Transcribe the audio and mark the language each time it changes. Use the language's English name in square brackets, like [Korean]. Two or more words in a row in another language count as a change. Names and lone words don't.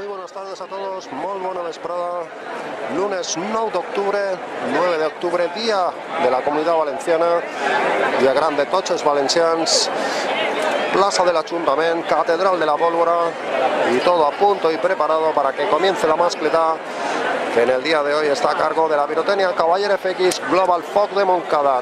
[Spanish] Buenas tardes a todos, [Catalan] molt bona vesprada. Lunes 9 d'octubre, 9 d'octubre, dia de la Comunitat Valenciana, dia gran de tots els valencians, [Spanish] plaza del Ayuntamiento, Catedral de la Pólvora, y todo a punto y preparado para que comience la mascleta, que en el día de hoy está a cargo de la pirotecnia Cavaller FX Global Foc de Montcada.